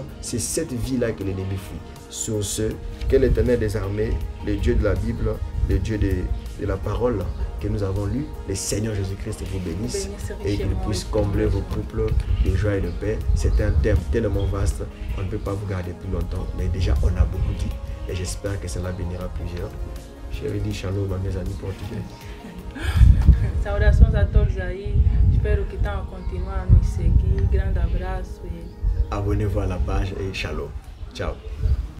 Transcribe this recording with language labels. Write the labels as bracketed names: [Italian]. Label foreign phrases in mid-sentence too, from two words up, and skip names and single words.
[French] C'est cette vie-là que l'ennemi fuit. Sur ce, que l'Éternel des armées, le Dieu de la Bible, le Dieu de la parole que nous avons lu, le Seigneur Jésus-Christ vous bénisse et qu'il puisse combler vos couples de joie et de paix. C'est un thème tellement vaste, on ne peut pas vous garder plus longtemps, mais déjà on a beaucoup dit et j'espère que cela bénira plusieurs. Chérie, dis shalom à mes amis portugais. [Portuguese] Saudações a todos aí, espero que estão continuar a nos seguir. Grande abraço. [French] Abonnez-vous à la page et shalom. Ciao.